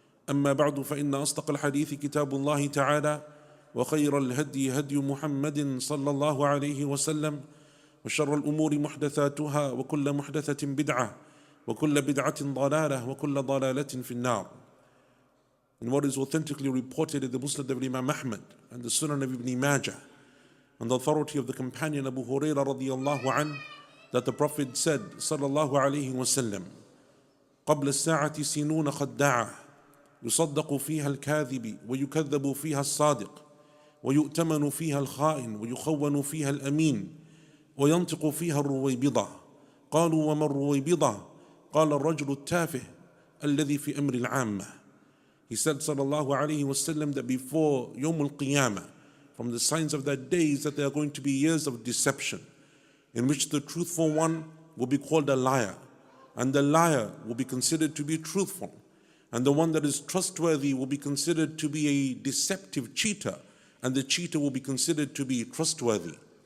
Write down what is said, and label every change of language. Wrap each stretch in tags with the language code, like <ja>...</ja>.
<ar>أما بعد فإن أصدق الحديث كتاب الله تعالى وخير الهدي هدي محمد صلى الله عليه وسلم وشر الأمور محدثاتها وكل محدثة بدعة وكل بدعة ضلالة وكل ضلالة في النار.</ar> <en>And what is authentically reported in the Musnad of Imam Ahmad and the Sunan of Ibn Majah and the authority of the companion Abu Hurairah radiyallahu anhu, that the Prophet said sallallahu alayhi wa sallam,</en> <ar>قبل الساعة سنون خداعة يصدق فيها الكاذب ويكذب فيها الصادق ويؤتمن فيها الخائن ويخون فيها الأمين وينطق فيها الرويبضة. قالوا وما الرويبضة؟ قال الرجل التافه الذي في أمر العامة.</ar> <en>He said sallallahu alayhi wa sallam that before Yawm al-Qiyamah, from the signs of that day is that there are going to be years of deception, in which the truthful one will be called a liar, and the liar will be considered to be truthful, and the one that is trustworthy will be considered to be a deceptive cheater, and the cheater will be considered to be trustworthy.</en>